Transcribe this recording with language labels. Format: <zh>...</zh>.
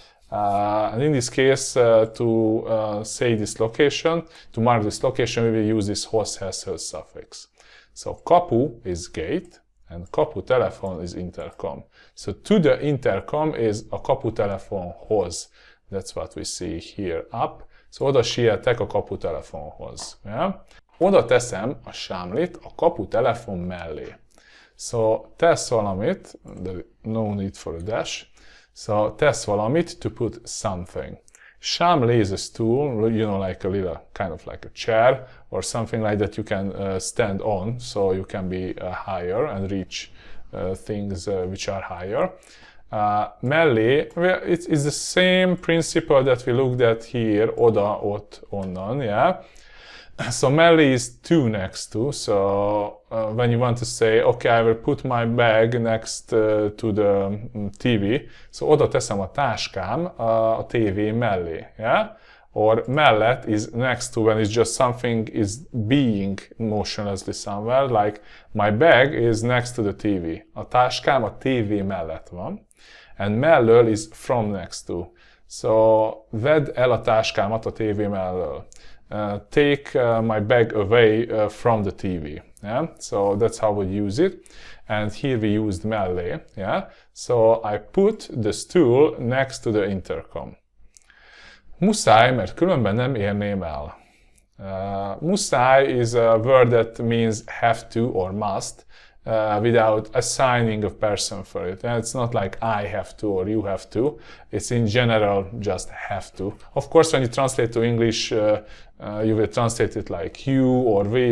<en>And in this case, to say this location, to mark this location, we will use this hoz-hez suffix. So kapu is gate, and kaputelefon is intercom. So to the intercom is a kaputelefonhoz. That's what we see here up.</en> <hu>So oda sietek a kaputelefonhoz. Yeah? Oda teszem a sámlit a kaputelefon mellé.</hu> <en>So tesz valamit, no need for a dash. So tesz valamit, to put something. Sámli is a stool, you know, like a little, kind of like a chair, or something like that you can stand on, so you can be higher and reach things which are higher. Mellé, it's the same principle that we looked at here, oda, ott, onnan, yeah. So mellé is to next to, so when you want to say, okay, I will put my bag next to the TV, so</en> <hu>oda teszem a táskám a TV mellé,</hu> <en>yeah? Or mellett is next to, when it's just something is being motionlessly somewhere, like my bag is next to the TV.</en> <hu>A táskám a TV mellett van,</hu> <en>and mellől is from next to.</en> <hu>So vedd el a táskámat a TV mellől.</hu> <en>Take my bag away from the TV. Yeah? So that's how we use it. And here we used mellé. Yeah? So I put the stool next to the intercom.</en> <hu>Muszáj, mert különben nem érném el.</hu> <en>Muszáj is a word that means have to or must. without assigning a person for it. And it's not like I have to or you have to. It's in general just have to. Of course, when you translate to English, you will translate it like you or we.</en>